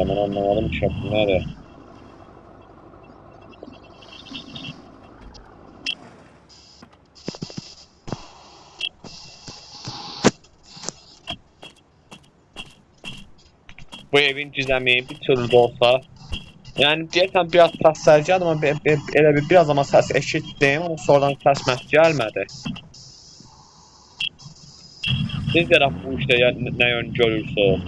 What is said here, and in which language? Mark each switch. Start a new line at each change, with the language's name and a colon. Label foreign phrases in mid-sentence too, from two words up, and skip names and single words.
Turkish: Ben anlamadım ki bu nədir? Bu evin gizemi bir türlü de olsa.
Azerbaijani: Yani deyəsən biraz səs gəldi ama elə bir biraz ama səs eşitdim ama sonradan səs gəlmədi. Siz də bu işte nə yön görürsünüz?